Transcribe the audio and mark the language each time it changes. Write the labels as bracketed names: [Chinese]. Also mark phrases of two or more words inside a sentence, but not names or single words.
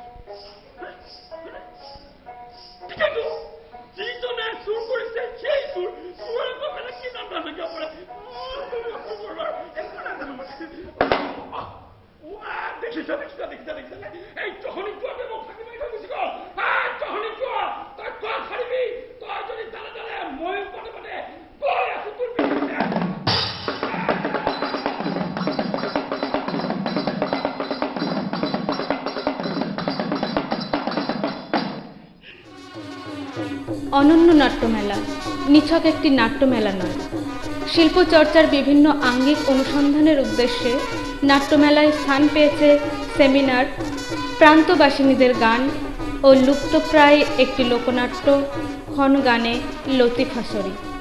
[Assamese] কৈছে যিজনে চুৰ কৰিছে সেই চোৰৰ আকৌ বেলেগ কি নাম ধাম থাকিব পাৰে দেখিছা এই জহনি যোৱাতে মোক থাকি মাৰি থৈ গুচি গ'ল জহনি যোৱা তই কোৱা ফাৰিবি তই যদি দালে দালে ময়ো পাতে পাতে গৈ আছো তোৰ পিছতে [Bangla] অনন্য নাট্যমেলা নিছক একটি নাট্যমেলা নয় শিল্পচর্চার বিভিন্ন আঙ্গিক অনুসন্ধানের উদ্দেশ্যে নাট্যমেলায় স্থান পেয়েছে সেমিনার প্রান্তবাসিনীদের গান ও লুপ্তপ্রায় একটি লোকনাট্য ক্ষণ গানে লতিফাসরি